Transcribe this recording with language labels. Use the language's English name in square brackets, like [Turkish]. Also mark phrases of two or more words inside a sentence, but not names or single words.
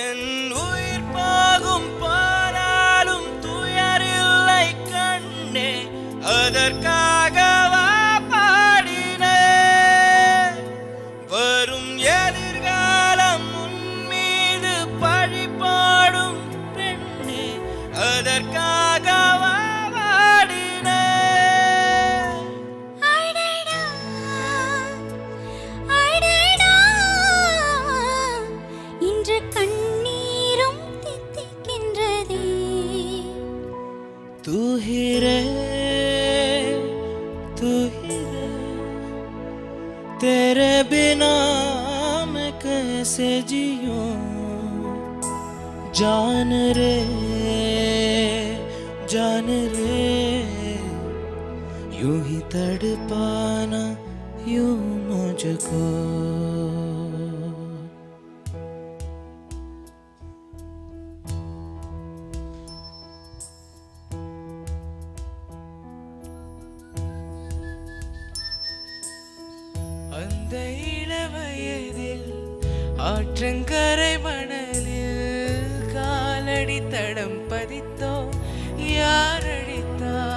[Tamil] உயிர் போகும் போனாலும் துயரில்லை கண்ணே அதற்காகவா பாடினேன் வரும் எதிர்காலம் உன் மீது பழி போடும் பெண்ணே அதற்காகவா பாடினேன் அடடா அடடா இன்று கண்ணீரும் தித்திக்கின்றதே [Hindi] तू ही रे तेरे बिना मैं कैसे जियूं जान रे यूं ही तड़पाना यूं मुझको [Tamil] அந்த இளவயதில் ஆற்றங்கரை மணலில் காலடி தடம் பதித்தோ யாரடித்தா